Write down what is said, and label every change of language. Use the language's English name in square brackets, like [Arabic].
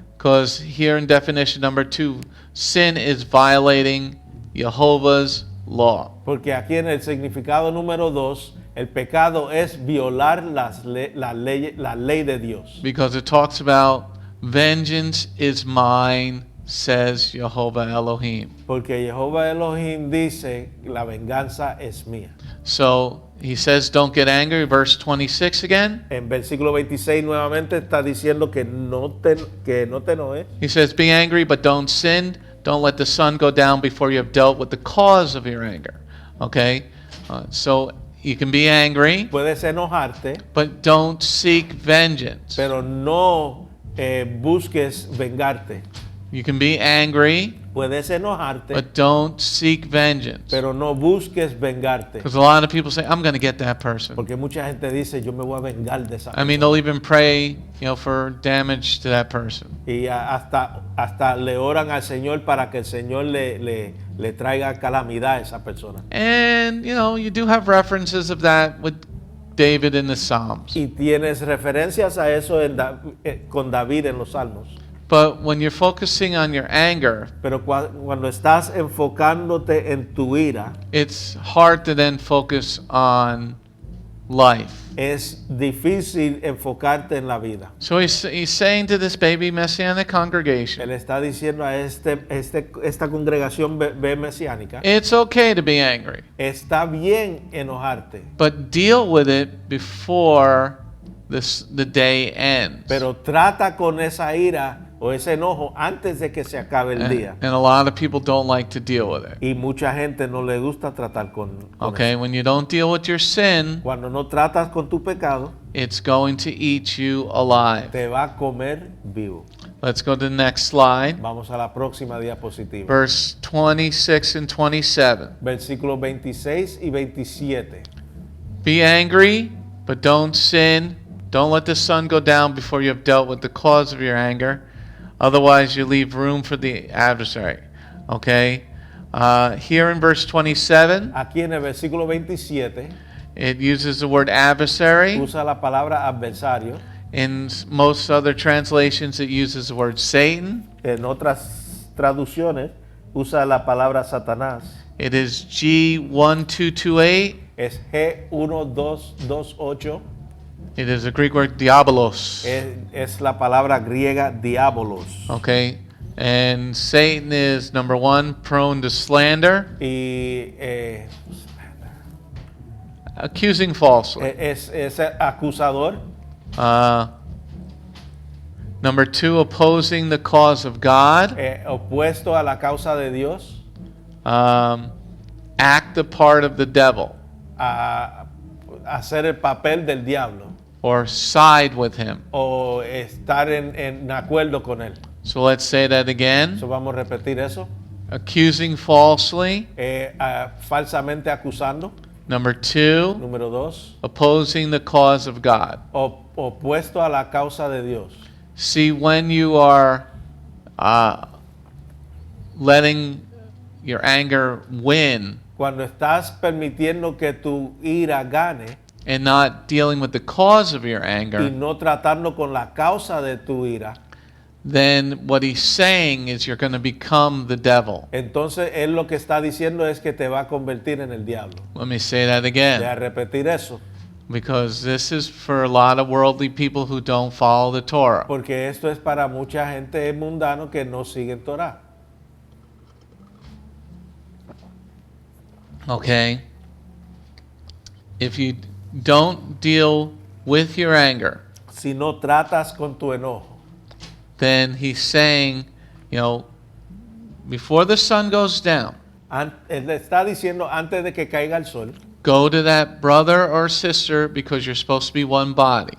[English] Because here in definition number 2, sin is violating Jehovah's law. [Spanish] Porque aquí en el significado número 2, el pecado es violar la ley de Dios. [English] Because it talks about vengeance is mine, says Jehovah Elohim. [Spanish] Porque Jehová Elohim dice, la venganza es mía. [English] So he says, don't get angry. Verse 26 again. [Spanish] En versículo 26 nuevamente está diciendo que no te enojes. [English] He says, be angry, but don't sin. Don't let the sun go down before you have dealt with the cause of your anger. Okay? So you can be angry, [Spanish] Puedes enojarte, [English] but don't seek vengeance. [Spanish] pero no busques vengarte. [English] You can be angry, [Spanish] Puedes enojarte, [English] but don't seek vengeance. [Spanish] pero no busques vengarte. [English] Because a lot of people say, I'm going to get that person. [Spanish] Porque mucha gente dice, yo me voy a vengar de esa [English] I mean, they'll even pray, for damage to that person. [Spanish] Y hasta le oran al Señor para que el Señor le traiga calamidad a esa persona. [English] And, you do have references of that with David in the Psalms. [Spanish] Y tienes referencias a eso con David en los Salmos. [English] But when you're focusing on your anger, [Spanish] Pero cuando estás enfocándote en tu ira, [English] it's hard to then focus on life. [Spanish] es difícil enfocarte en la vida. [English] So he's saying to this baby Messianic congregation, [Spanish] Él está diciendo a esta congregación mesiánica, [English] it's okay to be angry, [Spanish] está bien enojarte, [English] but deal with it before the day ends. [Spanish] pero trata con esa ira o ese enojo antes de que se acabe el día. [English] And a lot of people don't like to deal with it. [Spanish] Y mucha gente no le gusta tratar con [English] Okay, [Spanish] eso. [English] when you don't deal with your sin, [Spanish] Cuando no tratas con tu pecado, [English] it's going to eat you alive. [Spanish] te va a comer vivo. [English] Let's go to the next slide. [Spanish] Vamos a la próxima diapositiva. [English] Verse 26 and 27. [Spanish] Versículos 26 y 27. [English] Be angry, but don't sin. Don't let the sun go down before you have dealt with the cause of your anger. Otherwise, you leave room for the adversary. Okay? Here in verse 27, [Spanish] Aquí en el versículo 27 [English] it uses the word adversary. [Spanish] usa la palabra adversario. [English] In most other translations, it uses the word Satan. [Spanish] En otras traducciones usa la palabra Satanás. [English] It is G1228. [Spanish] Es G1228. [English] It is a Greek word diabolos. [Spanish] Es la palabra griega diabolos. [English] Okay? And Satan is, number 1, prone to slander, [Spanish] Y [English] accusing falsely. [Spanish] es acusador. [English] Number 2, opposing the cause of God. [Spanish] Opuesto a la causa de Dios. [English] Act the part of the devil [Spanish] A hacer el papel del diablo. [English] or side with him. [Spanish] O estar en acuerdo con él. [English] So let's say that again. [Spanish] So vamos a repetir eso. [English] Accusing falsely. [Spanish] Falsamente acusando. [English] Number 2, [Spanish] Número 2. [English] opposing the cause of God. [Spanish] Opuesto a la causa de Dios. [English] See, when you are letting your anger win [Spanish] Cuando estás permitiendo que tu ira gane [English] and not dealing with the cause of your [Spanish] y [English] anger, [Spanish] no tratando con la causa de tu ira, [English] then what he's saying is you're going to become the devil. [Spanish] entonces él lo que está diciendo es que te va a convertir en el diablo. [English] Let me say that [Spanish] Deja [English] again, [Spanish] repetir eso, [English] because this is for a lot of worldly people who don't follow the Torah. [Spanish] porque esto es para mucha gente mundano que no siguen Torah. [English] Okay? If you don't deal with your anger, [Spanish] Si no tratas con tu enojo, [English] then he's saying, before the sun goes down, [Spanish] Él le está diciendo antes de que caiga el sol, [English] go to that brother or sister because you're supposed to be one body.